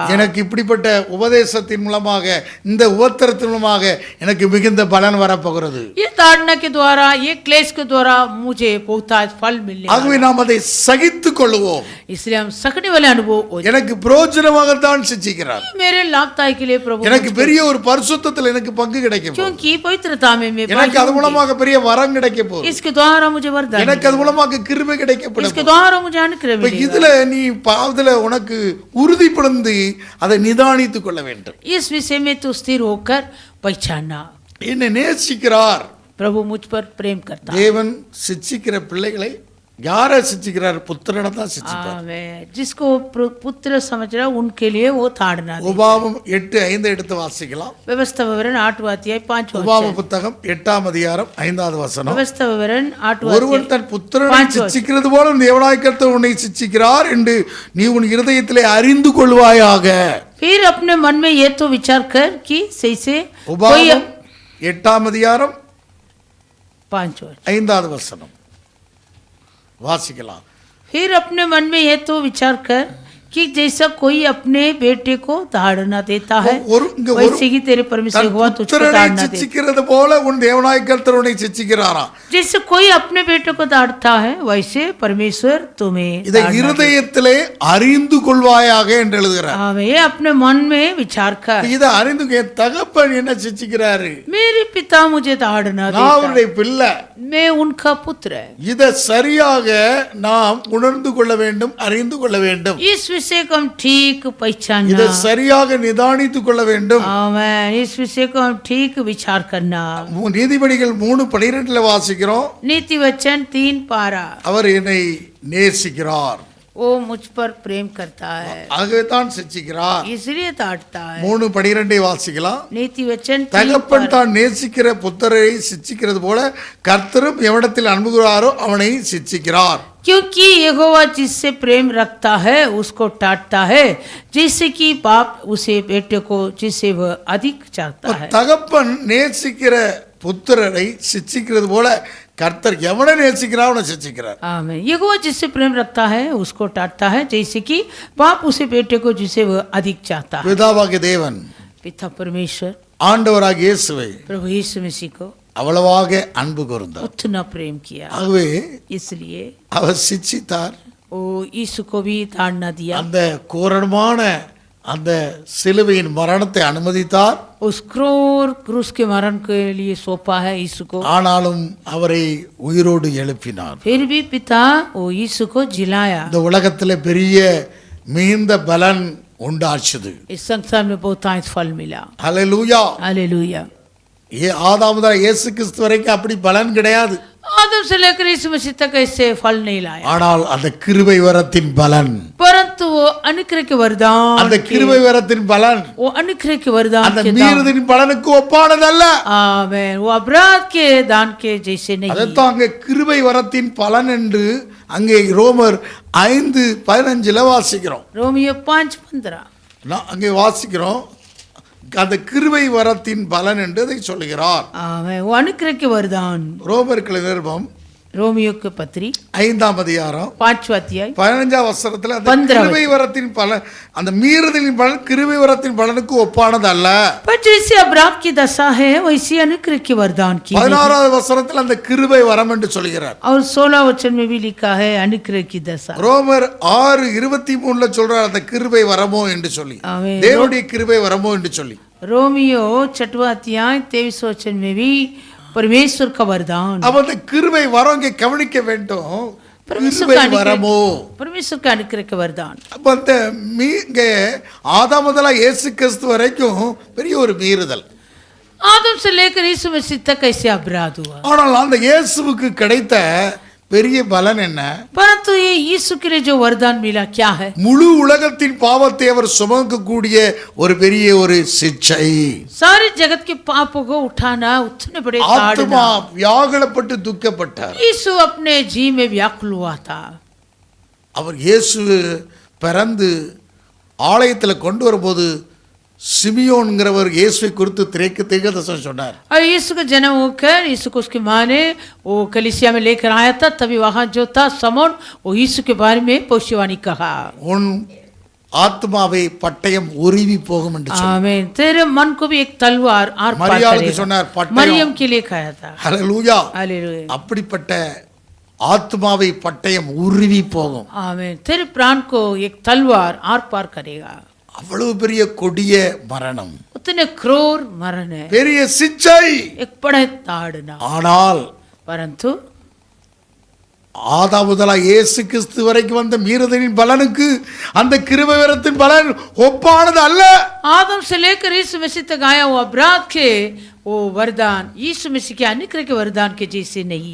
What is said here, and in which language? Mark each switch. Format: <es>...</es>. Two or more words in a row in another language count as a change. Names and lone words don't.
<ta>எனக்கு இப்படிப்பட்ட உபதேசத்தின் மூலமாக, இந்த உபத்திரத்தின் மூலமாக எனக்கு மிகுந்த பலன் வரப்போகிறது.</ta> <hi>ये ताड़ना के द्वारा, ये क्लेश के द्वारा मुझे बहुत फल मिलने</hi> <ta>ஆகவே நாம் அதை சகித்துக் கொள்வோம்.</ta> <hi>इसलिए हम सकने वाले अनुभव हो जाए।</hi> <ta>எனக்கு பிரயோஜனமாகத்தான் சிச்சிக்கிறார்.</ta> <hi>मेरे लाभदायक के लिए प्रभु,</hi> <ta>எனக்கு பெரிய ஒரு பரிசுத்தத்தில் எனக்கு பங்கு கிடைக்கும்.</ta> <hi>क्योंकि पवित्रता में मैं</hi> <ta>எனக்கு அது மூலமாக பெரிய வரம் கிடைக்க போகுது.</ta> <hi>इसके द्वारा मुझे वरदान,</hi> <ta>எனக்கு அது மூலமாக கிருபை கிடைக்கப்படும்.</ta> <hi>इसके द्वारा मुझे अनुग्रह मिलेगा।</hi> <ta>இதுல நீ பாவத்துல உனக்கு உறுதிப்படுத்தி அதை நிதானித்துக் கொள்ள வேண்டும்.</ta> <hi>इस विषय में तू स्थिर होकर पहचानना,</hi> <ta>என்னை நேசிக்கிறார்.</ta> <hi>प्रभु मुझ पर प्रेम करता है।</hi> <ta>தேவன் சிச்சிக்கிற பிள்ளைகளை யாரை சிச்சிக்கிறார்? புத்திரனை தான் சிச்சிப்பார்.</ta> <hi>आमेन। जिसको पुत्र समझ रहा उनके लिए वो ताड़ना दे।</hi> <ta>உபாகமம் 8:5 எடுத்து வாசிக்கலாம்.</ta> <hi>व्यवस्था विवरण 8वां अध्याय 5वां</hi> <ta>உபாகம புத்தகம் 8ஆம் அதிகாரம் 5வது வசனம்.</ta> <hi>व्यवस्था विवरण 8वां</hi> <ta>ஒருவன் தன் புத்திரனை சிச்சிக்கிறது போல தேவனாகிய கர்த்தர் உன்னை சிச்சிக்கிறார் என்று நீ உன் இருதயத்திலே அறிந்து கொள்வாயாக.</ta> <hi>फिर अपने मन में ये तो विचार कर कि सही से</hi> <ta>உபாகமம் 8ஆம் அதிகாரம்</ta> <hi>5वां</hi> <ta>5வது வசனம் வாசிக்கலாம்.</ta> <hi>फिर अपने मन में ये तो विचार कर कि जैसा कोई अपने बेटे को ताड़ना देता है वैसे ही तेरे परमेश्वर यहोवा तुझको ताड़ना दे।</hi> <ta>சிச்சிக்கிறது போல உன் தேவனாகிய கர்த்தர் உன்னை சிச்சிக்கிறாராம்.</ta> <hi>जैसे कोई अपने बेटे को ताड़ता है वैसे परमेश्वर तुम्हें</hi> <ta>இதை இருதயத்திலே அறிந்து கொள்வாயாக என்று எழுதுகிறார்.</ta> <hi>ये अपने मन में विचार कर,</hi> <ta>இதை அறிந்து என் தகப்பன் என்ன சிச்சிக்கிறாரு,</ta> <hi>मेरे पिता मुझे ताड़ना</hi> <ta>நான்</ta> <hi>देता</hi> <ta>அவருடைய பிள்ளை,</ta> <hi>मैं उनका पुत्र है।</hi> <ta>இதை சரியாக நாம் உணர்ந்து கொள்ள வேண்டும், அறிந்து கொள்ள வேண்டும்.</ta> <hi>इस विषय को हम ठीक पहचानना,</hi> <ta>இதை சரியாக நிதானித்துக் கொள்ள வேண்டும்.</ta> <hi>आमेन। इस विषय को हम ठीक विचार करना।</hi> <ta>நீதிபதிகள் 3:12 வாசிக்கிறோம்.</ta> <hi>नीति वचन 3:12,</hi> <ta>அவர் என்னை நேசிக்கிறார்,</ta> <hi>वो मुझ पर प्रेम करता है</hi> <ta>ஆகவே தான் சிச்சிக்கிறார்.</ta> <hi>इसलिए ताड़ता है।</hi> <ta>3:12 வாசிக்கலாம்.</ta> <hi>नीति वचन</hi> <ta>தகப்பன் தான் நேசிக்கிற புத்திரரை சிச்சிக்கிறது போல கர்த்தரும் எவனிடத்தில் அன்புகிறாரோ அவனை சிச்சிக்கிறார்.</ta> <hi>क्योंकि यहोवा जिससे प्रेम रखता है उसको टाटता है, जैसे कि बाप उसे बेटे को जिसे वह अधिक चाहता है।</hi> <ta>தகப்பன் நேசிக்கிற புத்திரரை சிச்சிக்கிறது போல கர்த்தர் எவனை நேசிக்கிறார் அவனை சிச்சிக்கிறார்.</ta> <hi>आमीन। यहोवा जिससे प्रेम रखता है उसको टाटता है, जैसे कि बाप उसे बेटे को जिसे वह अधिक चाहता है।</hi> <ta>பிதாவாகிய தேவன்,</ta> <hi>पिता परमेश्वर,</hi> <ta>ஆண்டவராகிய இயேசுவை</ta> <hi>प्रभु यीशु मसीह को</hi> <ta>அவ்வளவாக அன்பு கூர்ந்தார்.</ta> <hi>उतना प्रेम किया,</hi> <ta>ஆகவே</ta> <hi>इसलिए</hi> <ta>அவர் சிச்சித்தார்.</ta> <hi>वो यीशु को भी ताड़ना दिया,</hi> <ta>அந்த கோரமான அந்த சிலுவையின் மரணத்தை அனுமதித்தார்.</ta> <hi>उस क्रूर क्रूस के मरण के लिए सौंपा है यीशु को,</hi> <ta>ஆனாலும் அவரை உயிரோடு எழுப்பினார்.</ta> <hi>फिर भी पिता वो यीशु को जिलाया।</hi> <ta>இந்த உலகத்துல பெரிய மிகுந்த பலன் உண்டாச்சுது.</ta> <hi>इस संसार में बहुत फल मिला।</hi> <ta>ஹல்லேலூயா.</ta> <hi>हालेलुया।</hi> <ta>ஆதாம் முதல் இயேசு கிறிஸ்து வரைக்கும் அப்படி பலன் கிடையாது.</ta> <hi>आदम से लेकर यीशु मसीह तक ऐसे फल नहीं लाया,</hi> <ta>ஆனால் அந்த கிருபை வரத்தின் பலன்,</ta> <hi>परंतु वो अनुग्रह के वरदान,</hi> <ta>அந்த கிருபை வரத்தின் பலன்</ta> <hi>वो अनुग्रह के वरदान</hi> <ta>அந்த</ta> <hi>के दान,</hi> <ta>மீறுதலின் பலனுக்கு ஒப்பானதல்ல.</ta> <hi>आमेन, वो अपराध के दान के जैसे नहीं।</hi> <ta>அதைத்தான் அங்கே கிருபை வரத்தின் பலன் என்று அங்கே ரோமர் 5:15 வாசிக்கிறோம்.</ta> <hi>रोमियो 5:15</hi> <ta>அங்கே வாசிக்கிறோம். அந்த கிருபை வரத்தின் பலன் என்று அதை சொல்லுகிறார்.</ta> <hi>आमेन, वो अनुग्रह के वरदान।</hi> <ta>ரோமர்கள் நிருபம்</ta> <hi>रोमियो के पत्री</hi> <ta>5ஆம் அதிகாரம்</ta> <hi>5वां अध्याय</hi> <ta>15ஆம் வசனத்துல அந்த கிருபை வரத்தின் பலன், அந்த மீறுதலின் பலன் கிருபை வரத்தின் பலனுக்கு ஒப்பானது அல்ல.</ta> <hi>पर जैसे अपराध की दशा है वैसे अनुग्रह के वरदान की।</hi> <ta>16ஆவது வசனத்துல அந்த கிருபை வரம் என்று சொல்கிறார்.</ta> <hi>और 16 वचन में भी लिखा है अनुग्रह की दशा।</hi> <ta>ரோமர் 6:23 சொல்றார் அந்த கிருபை வரமோ என்று சொல்லி,</ta> <hi>आमीन।</hi> <ta>தேவனுடைய கிருபை வரமோ என்று சொல்லி.</ta> <hi>रोमियो 6वां अध्याय 23 वचन में भी परमेश्वर का वरदान।</hi> <ta>அப்ப அந்த கிருபை வரம் இங்கே கவனிக்க வேண்டும்.</ta> <hi>परमेश्वर</hi> <ta>கிருபை</ta> <hi>का</hi> <ta>வரமோ,</ta> <hi>परमेश्वर का अनुग्रह का वरदान।</hi> <ta>அப்ப அந்த இங்கே ஆதாம் முதலா இயேசு கிறிஸ்து வரைக்கும் பெரிய ஒரு மீறுதல்.</ta> <hi>आदम से लेकर यीशु मसीह तक ऐसे अपराध हुआ,</hi> <ta>ஆனால் அந்த இயேசுவுக்கு கிடைத்த பெரிய பலன் என்ன?</ta> <hi>परंतु ये यीशु के लिए जो वरदान मिला क्या है?</hi> <ta>முழு உலகத்தின் பாவத்தை அவர் சுமக்கக்கூடிய ஒரு பெரிய ஒரு சிச்சை.</ta> <hi>सारे जगत के पापों को उठाना, उतने बड़े</hi> <ta>ஆத்மா</ta> <hi>ताड़ना।</hi> <ta>வியாகுலப்பட்டு துக்கப்பட்டார்.</ta> <hi>यीशु अपने जी में व्याकुल हुआ था।</hi> <ta>அவர் இயேசு பிறந்து ஆலயத்தில் கொண்டு வரும்போது சிமியோன்கிறவர் இயேசுவை குறித்து தீர்க்கதரிசனம் சொன்னார்.</ta> <hi>और यीशु का जन्म होकर यीशु को उसकी माँ ने वो कलीसिया में लेकर आया था, तभी वहाँ जो था समौन, वो यीशु के बारे में भविष्यवाणी कहा।</hi> <ta>உன் ஆத்மாவை பட்டயம் உருவி போகும் என்று சொன்னார்.</ta> <hi>आमीन। तेरे मन को भी एक तलवार आर पार</hi> <ta>மரியாளுக்கு</ta> <hi>करेगा।</hi> <ta>சொன்னார் பட்டயம்.</ta> <hi>मरियम के लिए कहा था।</hi> <ta>ஹல்லேலூயா.</ta> <hi>हालेलुया।</hi> <ta>அப்படிப்பட்ட ஆத்மாவை பட்டயம் உருவி போகும்.</ta> <hi>आमीन। तेरे प्राण को एक तलवार आर पार करेगा।</hi> <ta>அவ்வளவு பெரிய கொடிய மரணம்,</ta> <hi>उतने क्रूर मरण है,</hi> <ta>பெரிய சிச்சை.</ta> <hi>एक बड़े ताड़ना।</hi> <ta>ஆனால்</ta> <hi>परंतु</hi> <ta>ஆதாம் முதலா இயேசு கிறிஸ்து வரைக்கும் வந்த மீறுதலின் பலனுக்கு அந்த கிருபை வரத்தின் பலன் ஒப்பானது அல்ல.</ta> <hi>आदम से लेकर यीशु मसीह तक आया हुआ अपराध के वो वरदान यीशु मसीह के अनुग्रह के वरदान के जैसे नहीं।</hi>